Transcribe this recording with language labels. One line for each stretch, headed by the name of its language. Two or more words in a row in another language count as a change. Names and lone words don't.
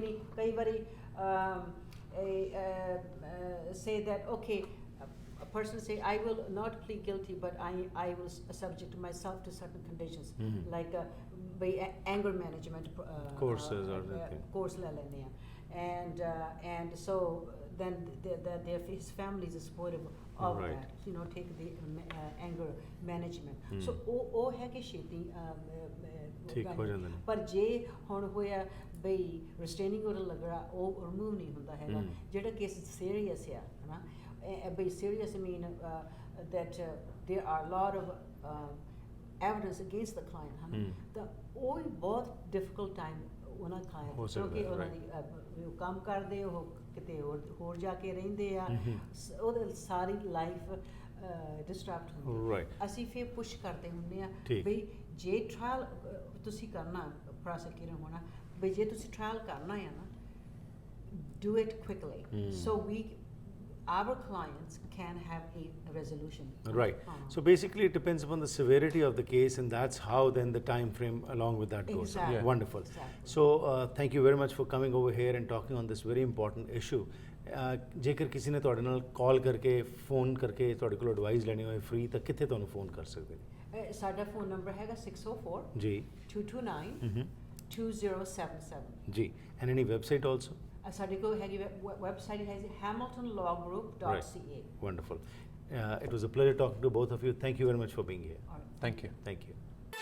English: Meaning,
Punjabi: ਕਈ ਵਾਰੀ
English: say that okay, a person say I will not plead guilty, but I will subject myself to certain conditions, like by anger management courses or anything. Course
Punjabi: ਲੈ ਲੈਣੇ
English: and so then his family is supportive of that, take the anger management.
Punjabi: So ਉਹ ਹੈ ਕਿ ਛੇਤੀ ਠੀਕ ਹੋ ਜਾਂਦੇ ਨੇ ਪਰ ਜੇ ਹੁਣ ਹੋਇਆ ਬਈ
English: ਰਿਸਟੇਨਿੰਗ ਆਰਡਰ
Punjabi: ਲੱਗਣਾ ਉਹ ਰਿਮੂਵ ਨਹੀਂ ਹੁੰਦਾ ਹੈਗਾ ਜਿਹੜਾ
English: ਕੇਸ ਸੀਰੀਅਸ
Punjabi: ਆ ਹਨਾ ਬਈ
English: serious mean that there are a lot of evidence against the client
Punjabi: ਹਨਾ ਤਾਂ ਉਹ ਵੀ ਬਹੁਤ
English: difficult
Punjabi: time ਉਹਨਾਂ client ਕਿਉਂਕਿ ਉਹਨਾਂ ਦੀ ਕੰਮ ਕਰਦੇ ਉਹ ਕਿਤੇ ਹੋਰ ਜਾ ਕੇ ਰਹਿੰਦੇ ਆ ਉਹਦੇ ਸਾਰੀ
English: ਲਾਈਫ ਡਿਸਟਰਬਡ
Punjabi: ਹੁੰਦੀ ਅਸੀਂ ਫਿਰ ਪੁਸ਼ ਕਰਦੇ ਹੁੰਦੇ ਆ ਬਈ ਜੇ ਟ੍ਰਾਇਲ ਤੁਸੀਂ ਕਰਨਾ ਪ੍ਰੋਸੀਕਿਊਟਰ ਹੋਣਾ ਬਈ ਜੇ ਤੁਸੀਂ ਟ੍ਰਾਇਲ ਕਰਨਾ ਹੈ ਨਾ
English: do it quickly so our clients can have a resolution. Right. So basically it depends upon the severity of the case and that's how then the time frame along with that goes. Exactly. Wonderful. Exactly. So thank you very much for coming over here and talking on this very important issue.
Punjabi: ਜੇਕਰ ਕਿਸੇ ਨੇ ਤੁਹਾਡੇ ਨਾਲ ਕਾਲ ਕਰਕੇ ਫੋਨ ਕਰਕੇ ਤੁਹਾਡੇ ਕੋਲ ਐਡਵਾਈਸ ਲੈਣੀ ਹੋਏ ਫ੍ਰੀ ਤਾਂ ਕਿੱਥੇ ਤੁਹਾਨੂੰ ਫੋਨ ਕਰ ਸਕਦੇ ਨੇ? ਸਾਡਾ ਫੋਨ ਨੰਬਰ ਹੈਗਾ 604 ਜੀ 229 2077
English: ਜੀ। and any website also?
Punjabi: ਸਾਡੇ ਕੋਲ ਹੈਗੀ ਵੈਬਸਾਈਟ ਹੈ hamiltonlawgroup.ca।
English: Wonderful. It was a pleasure talking to both of you. Thank you very much for being here. All right. Thank you. Thank you.